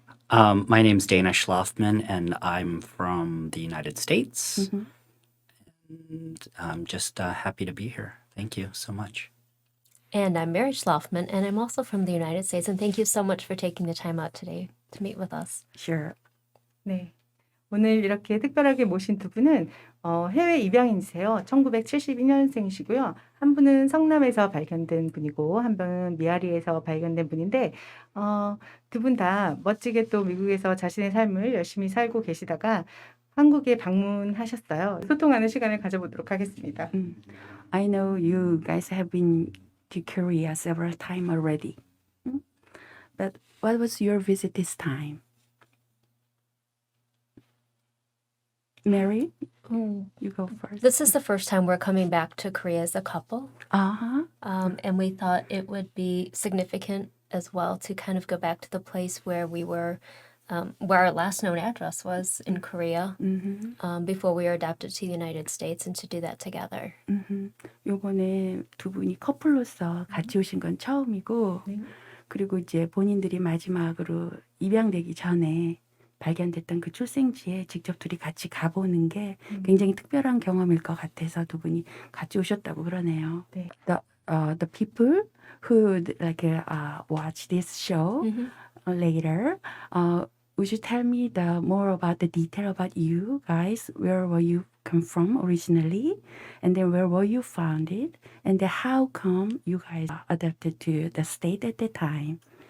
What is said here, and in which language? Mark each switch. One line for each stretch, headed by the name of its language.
English: My name's Dana Schlafman, and I'm from the United States. Mhm. And I'm just happy to be here. Thank you so much. And I'm Mary Schlafman, and I'm also from the United States. And thank you so much for taking the time out today to meet with us. Sure.
Korean: 네. 오늘 이렇게 특별하게 모신 두 분은 해외 입양인이세요. 1972년생이시고요. 한 분은 성남에서 발견된 분이고 한 분은 미아리에서 발견된 분인데 두 분 다 멋지게 또 미국에서 자신의 삶을 열심히 살고 계시다가 한국에 방문하셨어요. 소통하는 시간을 가져보도록 하겠습니다.
English: I know you guys have been to Korea several times already. But what was your visit this time? Mary, you go first. This is the first time we're coming back to Korea as a couple. Uh-huh. And we thought it would be significant as well to kind of go back to the place where we were, where our last known address was in Korea, before we were adopted to the United States, and to do that together.
Korean: 요번에 두 분이 커플로서 같이 오신 건 처음이고 그리고 이제 본인들이 마지막으로 입양되기 전에 발견됐던 그 출생지에 직접 둘이 같이 가보는 게 굉장히 특별한 경험일 것 같아서 두 분이 같이 오셨다고 그러네요. 네.
English: The people who watch this show later, would you tell me more about the detail about you guys? Where were you come from originally? And then where were you founded? And then how come you guys adapted to the state at the time?